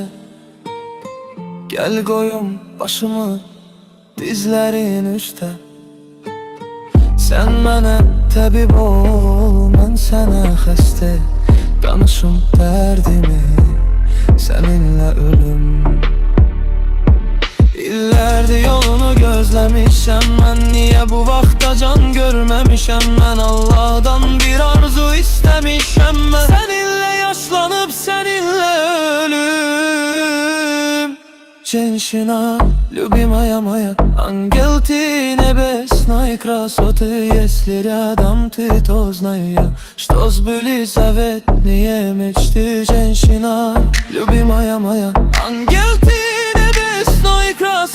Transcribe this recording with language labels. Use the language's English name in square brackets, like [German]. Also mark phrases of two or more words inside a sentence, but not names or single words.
[Turkish] Gel koyum başımı dizlerin üstte. [Azerbaijani] Sen mənə təbib ol, mən sənə xəstə. Danışım dərdimi, səninlə ölüm. İllərdir yolunu gözləmişəm mən, niyə bu vaxta can görməmişəm mən? Allah'dan bir arzu istəmişəm mən, səninlə yaşlanıb səninlə ölüm. [Russian] Женщина, любимая моя, ангел ты небесной красоты. Если рядом ты, то знаю я, что сбылись заветные мечты. Женщина, любимая моя, ангел ты небесной красоты.